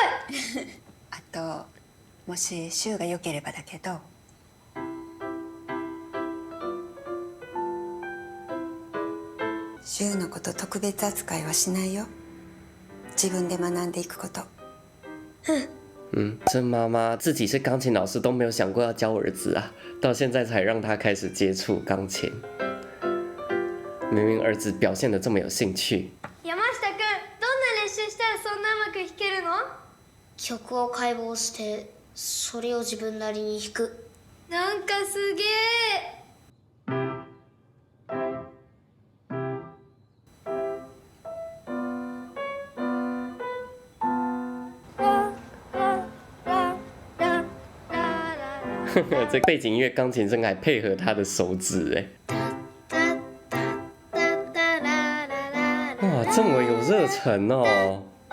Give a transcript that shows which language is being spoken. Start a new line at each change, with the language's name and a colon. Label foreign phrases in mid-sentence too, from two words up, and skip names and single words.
Japanese: あともし柊が良ければだけど、柊のこと特別扱いはしないよ。自分で学んでいくこと。
Chinese: 这妈妈自己是钢琴老师都没有想过要教儿子啊，到现在才让他开始接触钢琴。明明儿子表现得这么有兴趣。
Japanese: 山下くん、どんな練習したらそんなうまく弾けるの？曲を解剖してそれを自分なりに弾く。なんかすげえ。
Chinese: 这背景音乐钢琴声还配合他的手指，哎，哇，这么有热忱哦！